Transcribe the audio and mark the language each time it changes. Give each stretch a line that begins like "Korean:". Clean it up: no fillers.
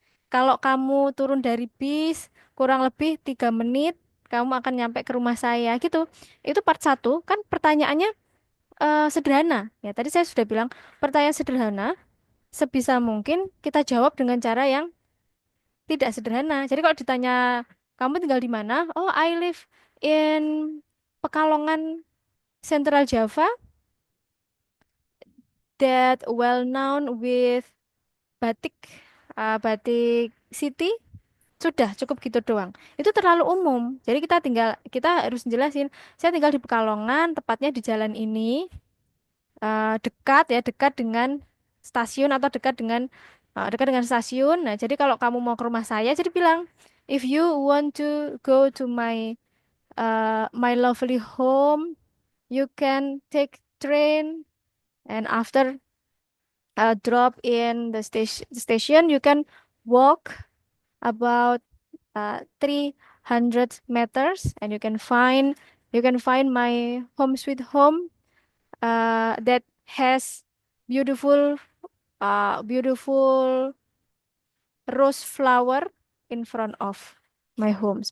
Indonesian: Kalau kamu turun dari bis, kurang lebih 3 menit, kamu akan nyampe ke rumah saya gitu. Itu part 1, kan pertanyaannya sederhana. Ya, tadi saya sudah bilang, pertanyaan sederhana, sebisa mungkin kita jawab dengan cara yang tidak sederhana. Jadi kalau ditanya kamu tinggal di mana?
English: Oh, I live in Pekalongan, Central Java, that well known with batik, batik city.
Indonesian: Sudah cukup gitu doang. Itu terlalu umum. Jadi kita harus jelasin. Saya tinggal di Pekalongan, tepatnya di jalan ini, dekat ya, dekat dengan stasiun atau dekat dengan stasiun. Nah, jadi kalau kamu mau ke rumah saya, jadi bilang,
English: if you want to go to my lovely home, you can take train, and after drop in the station, you can walk about 300 meters, and you can find my home sweet home, that has beautiful beautiful rose flower in front of my home.